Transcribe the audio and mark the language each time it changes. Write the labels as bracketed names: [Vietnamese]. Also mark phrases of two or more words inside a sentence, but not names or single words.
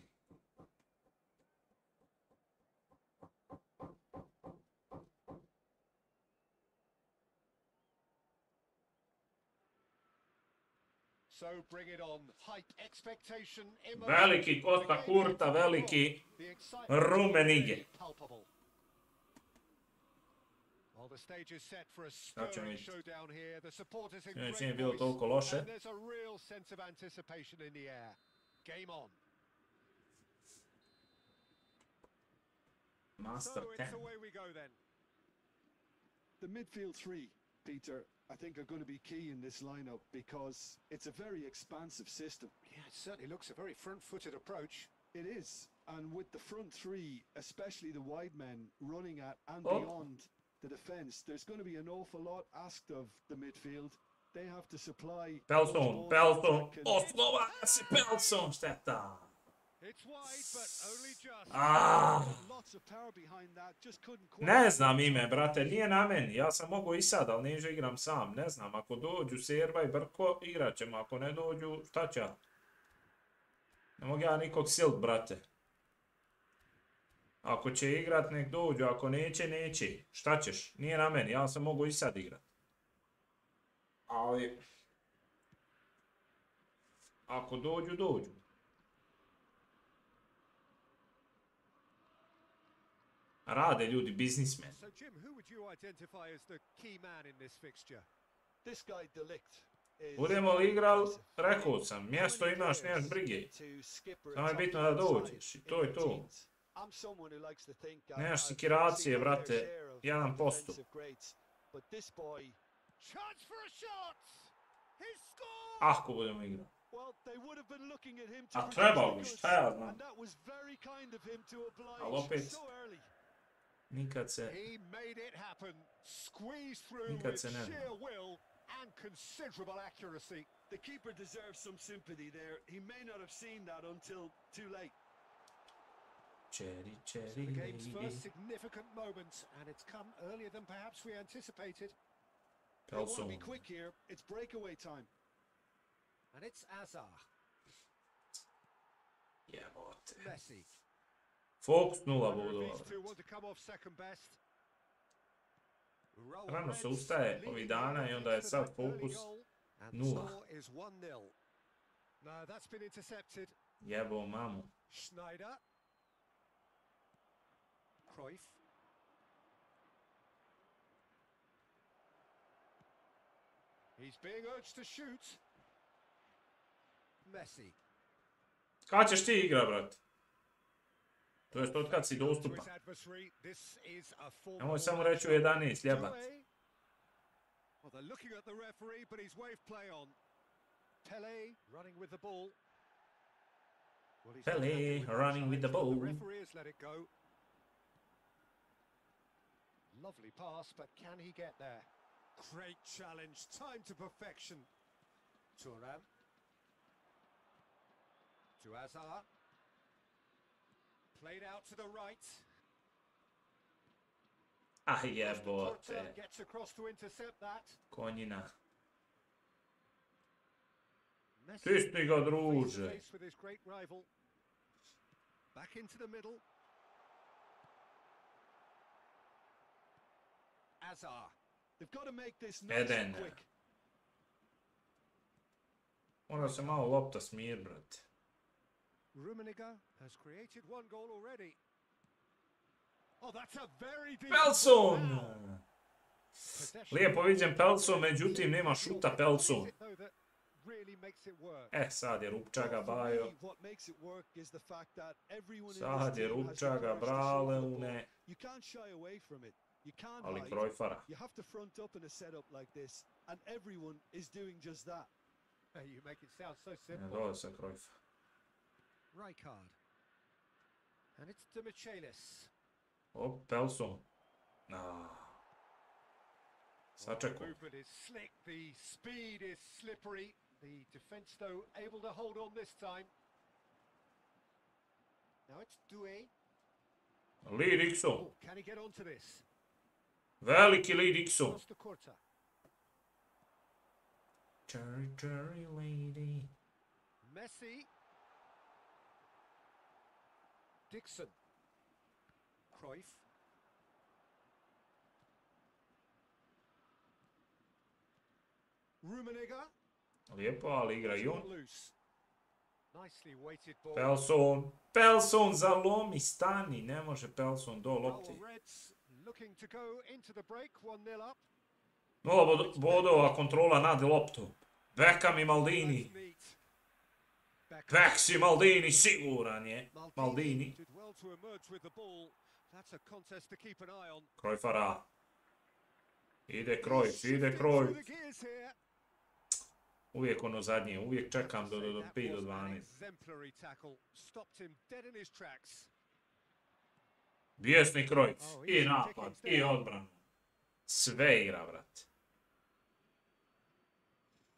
[Bosnian] Veliki Kosta Kurta, veliki Rumenige. Sad ćemo vidjeti. Znači nije bilo toliko loše. Master 10. [English] The midfield three, Peter, I think are going to be key in this lineup because it's a very expansive system. Yeah, it certainly looks a very front-footed approach. It is, and with the front three, especially the wide men running at and beyond the defence, there's going to be an awful lot asked of the midfield. They have to supply Pelson, those balls Pelson, that can- [Bosnian] oslova si Pelson, šteta. [English] It's wide, but only just. Ah, Lots of power behind that, just couldn't quite [Bosnian] ne [English] get [Bosnian] znam [English] it [Bosnian] ime, [English] top. [Bosnian] brate, nije na meni. Ja sam mogao i sad, ali neću igram sam. Ne znam, ako dođu Serba i Brko, igrat ćemo. Ako ne dođu, šta će ja? Ne mogu ja nikog silt, brate. Ako će igrat, nek dođu. Ako neće, neće. Šta ćeš? Nije na meni, ja sam mogao i sad igrat. Ali... Ako dođu, dođu. Rade ljudi, biznismen. [English] So, Jim, who would you identify as the key man in this fixture? This guy de Ligt is [Bosnian] Budemo li igral, rekao sam, mjesto imaš, nemaš brige. [English] to skipper [Bosnian] Samo je [English] a [Bosnian] bitno da [English] top [Bosnian] dođeš, i [English] side [Bosnian] to je [English] in [Bosnian] to. [English] routines. I'm someone who likes to think [Bosnian] Nemaš [English] I've [Bosnian] sikiracije, [English] seen my fair [Bosnian] brate, [English] share of [Bosnian] 1%. [English] defensive greats, but this boy, Chance for a shot! He scored! [Bosnian] Ako budemo igrati. [English] well, they would have been looking at him to [Bosnian] A [English] produce [Bosnian] trebao [English] the [Bosnian] bi, [English] goods, [Bosnian] šta ja znam. [English] and that was very kind of him to [Bosnian] Ali [English] oblige [Bosnian] opet- [English] so early. [Bosnian] Nikad se... [English] He made it happen. Squeezed through [Bosnian] Nikad [English] with [Bosnian] se ne zna. [English] sheer will and considerable accuracy. The keeper deserves some sympathy there. He may not have seen that until too late. Cherry, So the cherry, game's lady. first significant moment, and it's come earlier than perhaps we anticipated. They want to [Bosnian] Pelson. [English] be quick here. It's breakaway time. And it's Azar, [Bosnian] Jebote. [English] Messi. [Bosnian] Fokus 0 [English] Whether [Bosnian] bodova. [English] these two want to come off second best. Roll [Bosnian] Rano se [English] Reds [Bosnian] ustaje [English] leading [Bosnian] ovih [English] the [Bosnian] dana i onda je [English] offense to [Bosnian] sad [English] that early [Bosnian] fokus [English] goal, and the [Bosnian] 0. [English] score is 1-0. No, that's been intercepted. [Bosnian] Jebo mamu. [English] Schneider. Cruyff. He's being urged to shoot. Messi. [Bosnian] Kad ćeš ti igra, brat? To jest od kad si [English] To [Bosnian] dostupan. [English] his adversary, this is a [Bosnian] Nemoj [English] formidable [Bosnian] samo reći u [English] matchup. [Bosnian] 11, ljebat. [English] Doué. Well, they're looking at the referee, but he's waved play on. Pele running with the ball. Well, he's not Pele happy with that running with the challenge, but ball. The referee has let it go. Lovely pass, but can he get there? Great challenge, time to perfection. Thuram. To Azar. Played out to the right. Ah, Porta [Bosnian] jebote. [English] gets across to intercept that. [Bosnian] Konjina. [English] Messi [Bosnian] Stisni ga, [English] face to [Bosnian] druže. [English] face with his great rival. Back into the middle. Azar. They've got to make this nice Eden. and quick. [Bosnian] Mora se malo lopta smir, brate. [English] Rummenigge has created one goal already. Oh, that's a very deep [Bosnian] Pelson! [English] Wow. Possession. [Bosnian] Lijepo vidim Pelson, međutim nema šuta [English] What [Bosnian] Pelson. [English] is it, though, that really makes it work? [Bosnian] Sad je Rupčaga [English] Well, for [Bosnian] bajo. [English] me, what makes it work is the fact that everyone in [Bosnian] Sad [English] this [Bosnian] je [English] team has the [Bosnian] Rupčaga [English] courage to [Bosnian] brale [English] shoulder the [Bosnian] u [English] ball. [Bosnian] ne. [English] You can't shy away from it. You can't [Bosnian] Ali [English] hide. [Bosnian] Cruyffara. [English] You have to front up in a setup like this, and everyone is doing just that. Hey, you make it sound so [Bosnian] Ne, [English] simple. [Bosnian] dole sa Cruyffa. [English] Rijkaard. And it's to Michelis. [Bosnian] Op, Pelson. Ah. [English] The [Bosnian] Sačekao. [English] movement is slick, the speed is slippery. The defence, though, able to hold on this time. Now it's Doué. Lee Dixon. Oh, can he get onto this? [Bosnian] Veliki Lee Dixon. [English] Cross to Korta. Cherry, cherry lady. Messi. Dixon. Cruyff. Rummenigge. [Bosnian] Lijepo, ali igra i on. [English] Got loose. Nicely weighted ball. [Bosnian] Pelson. Pelson, zalomi, stani. Ne može Pelson do lopti. [English] Well, Reds looking to go into the break, 1-0 up. [Bosnian] 0 bodova, kontrola nad loptom. Beckham i Maldini. [English] That's neat. [Bosnian] Beksi Maldini, siguran je. [English] Maldini. Did well to emerge with the ball. That's a contest to keep an eye on. [Bosnian] Cruyffara. Ide Cruyff, [English] Shifting [Bosnian] ide [English] through [Bosnian] Cruyff. [English] the gears here. [Bosnian] Uvijek ono zadnje, uvijek čekam do [English] That [Bosnian] 5 do [English] was an [Bosnian] 12. [English] exemplary tackle. Stopped him dead in his tracks. [Bosnian] Bijesni Cruyff. [English] Oh, I easy [Bosnian] napad, [English] pickings [Bosnian] i [English] there. [Bosnian] odbrana. Sve igra, brat.